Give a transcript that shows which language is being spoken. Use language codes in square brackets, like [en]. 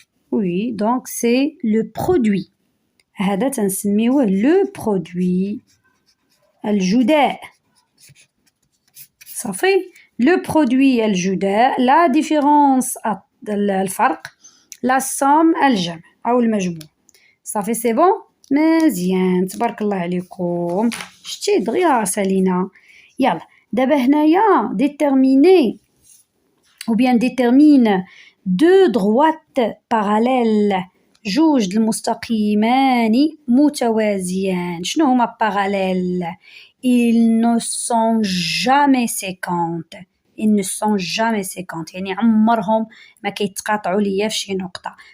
[fr] Oui, donc c'est le produit. [ar] هذا تنسميوه [fr] le produit. الجداء. صافي؟ Le produit الجداء. La différence الفرق. [ar] La somme الجمع أو المجموع. صافي سي بون؟ مزيان تبارك الله عليكم. شتي دغيا سالينا. يلا دابا هنايا [fr] déterminer ou bien détermine deux droites parallèles. [ar] جوج المستقيمان متوازيان. شنو هما [fr] parallèles؟ Ils ne sont jamais 50. Ils ne sont jamais 50. [ar] يعني عمرهم ما كيتقاطعوا ليا في شي نقطة.